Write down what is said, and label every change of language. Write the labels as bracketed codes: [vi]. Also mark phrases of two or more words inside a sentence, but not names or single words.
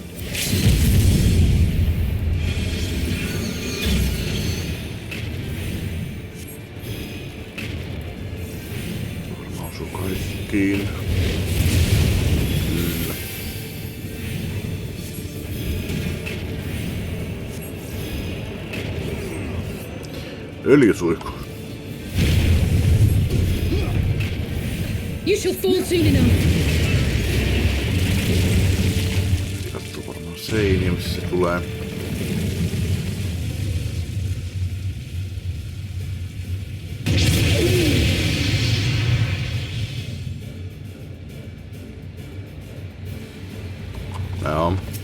[fi] Kaikkiin. Kyllä. Öljysuihku. [en] You shall fall soon enough. [fi] Katso varmaan seiniä, missä se tulee. Joo.